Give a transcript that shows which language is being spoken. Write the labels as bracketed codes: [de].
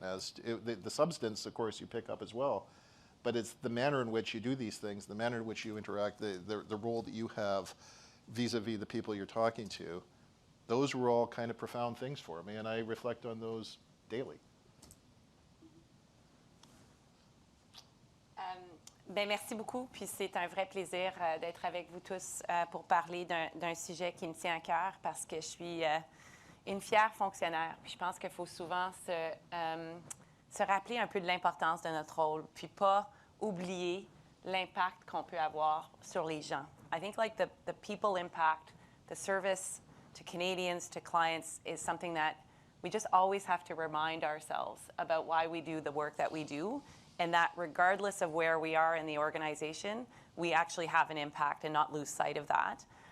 [en] The substance, of course, you pick up as well, but it's the manner in which you do these things, the manner in which you interact, the role that you have vis-a-vis the people you're talking to. Those were all kind of profound things for me, and I reflect on those daily. [fr] Merci beaucoup, puis c'est un vrai plaisir d'être avec vous tous pour parler d'un sujet qui me tient à cœur parce que je suis une fière fonctionnaire. Puis je pense qu'il faut souvent se rappeler un peu de l'importance de notre rôle, puis pas oublier l'impact qu'on peut avoir sur les gens. [en] I think like the people impact, the service to Canadians, to clients is something that we just always have to remind ourselves about why we do the work that we do. And that regardless of where we are in the organization, we actually have an impact and not lose sight of that.